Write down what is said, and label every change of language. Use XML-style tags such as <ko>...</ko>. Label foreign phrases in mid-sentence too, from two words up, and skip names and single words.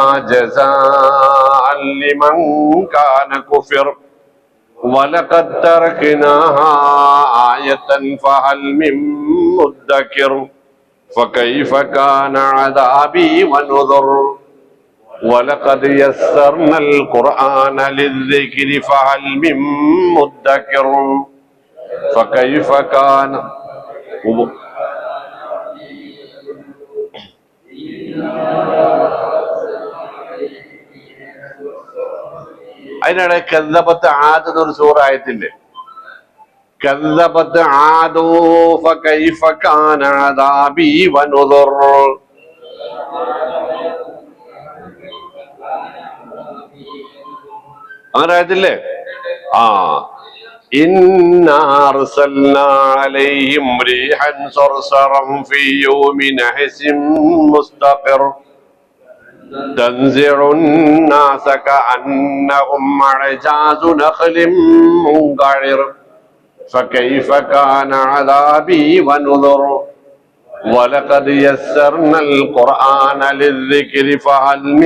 <ar>جزاء لمن كان كفر ولقد تركناها آية فهل من مدكر فكيف كان عذابي ونذر ولقد يسرنا القرآن للذكر فهل من مدكر فكيف كان.</ar> <ml>അതിനിടെ</ml> <ar>كذبت عاد</ar> <ml>എന്നൊരു സൂറ ആയത്തില്ലേ?</ml> <ar>كذبت عاد فكيف كان عذابي ونذر.</ar> <ml>അങ്ങനെ ആയതില്ലേ?</ml> <ar>ആ إنا أرسلنا عليهم ريحا صرصرا في يوم نحس مستقر تنزع الناس كأنهم أعجاز نخل منقعر فكيف كان عذابي ونذر ولقد يسرنا القرآن للذكر فهل من</ar>